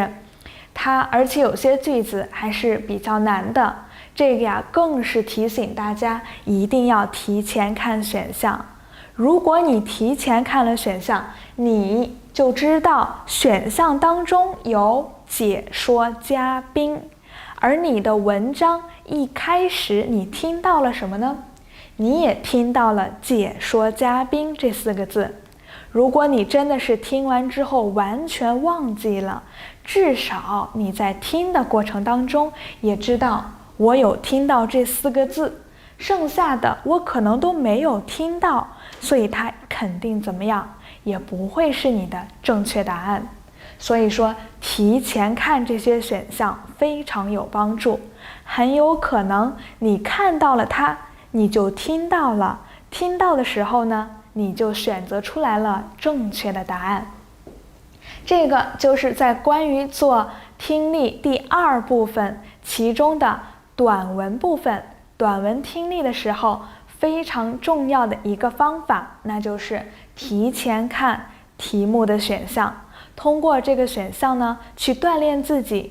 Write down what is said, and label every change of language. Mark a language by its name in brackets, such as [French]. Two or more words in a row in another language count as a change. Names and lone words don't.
[Chinese] 而且有些句子還是比較難的，這個呀更是提醒大家一定要提前看選項。如果你提前看了選項，你就知道選項當中有解說嘉賓，而你的文章一開始你聽到了什麼呢？你也聽到了解說嘉賓這4個字。如果你真的是听完之後完全忘記了，至少你在听的過程当中也知道我有听到這4個字，剩下的我可能都沒有聽到，所以它肯定怎麼樣也不會是你的正確答案。所以說提前看這些選項非常有幫助，很有可能你看到了它，你就听到了，听到的時候呢，你就選擇出來了正確的答案。這個就是在關於做聽力第2部分其中的短文部分，短文聽力的時候非常重要的一個方法，那就是提前看題目的選項，通過這個選項呢，去鍛鍊自己